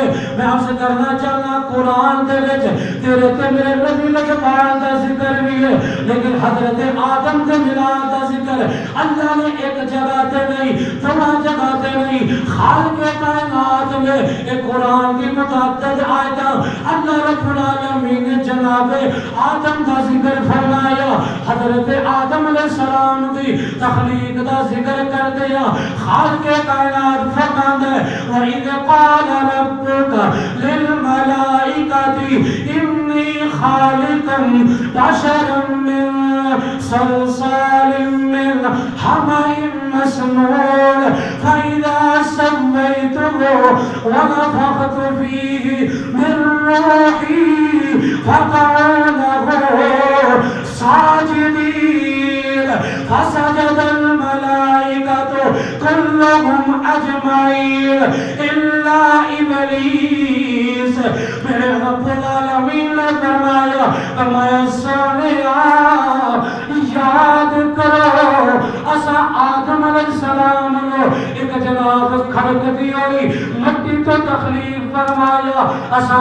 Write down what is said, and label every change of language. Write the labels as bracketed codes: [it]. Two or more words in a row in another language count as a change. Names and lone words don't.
[pa] میں آپ سے کرنا چاہنا قرآن دے وچ تیرے تے میرے نبی لجپال دا ذکر بھی ہے، لیکن حضرت آدم دے میلاد دا ذکر اللہ نے ایک جگہ تے نہیں دو جگہ تے نہیں خالق کائنات میں ایک قرآن کی متعدد آیتاں اللہ رب العالمین نے جناب آدم دا ذکر فرمایا۔ حضرت آدم علیہ السلام دی تخلیق دا ذکر کر دیا، خالق کائنات فرماتا ہے [ar] وَإِذْ قَالَ رَبُّكَ لِلْمَلَائِكَةِ إِنِّي خَالِقٌ بَشَرًا مِّن صَلْصَالٍ مِّنْ حَمَإٍ مَّسْنُونٍ فَإِذَا سَوَّيْتُهُ وَنَفَخْتُ فِيهِ مِن رُّوحِي فَقَعُوا لَهُ ساجدين فسجد الملائكة كلهم أجمعين إلا إبليس [pa] میرے رب العالمین نے فرمایا سونیا یاد کرو اسا آدم علیہ السلام نے ایک جناب کھڑک دی ہوئی مٹی تو تخلیق فرمایا، اسا